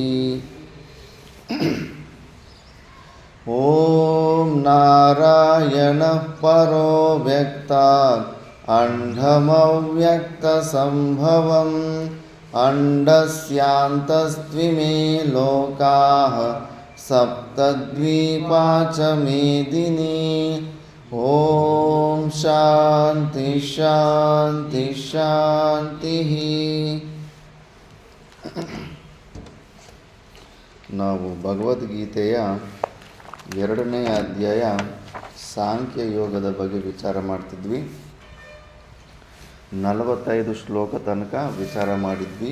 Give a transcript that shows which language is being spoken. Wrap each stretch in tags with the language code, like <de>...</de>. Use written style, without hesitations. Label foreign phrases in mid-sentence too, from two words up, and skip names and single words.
<sa>ॐ नारायणः परो व्यक्तात् अण्डमव्यक्तसम्भवम् अण्डस्यान्तस्त्विमे लोकाः सप्तद्वीपा च मेदिनी। ॐ शान्ति शान्ति ಶಾಂತಿಃ।</sa> <kn>ನಾವು ಭಗವದ್ಗೀತೆಯ 2ನೇ ಅಧ್ಯಾಯ ಸಾಂಖ್ಯ ಯೋಗದ ಬಗ್ಗೆ ವಿಚಾರ ಮಾಡ್ತಿದ್ವಿ. 45 ಶ್ಲೋಕ ತನಕ ವಿಚಾರ ಮಾಡಿದ್ವಿ.</kn>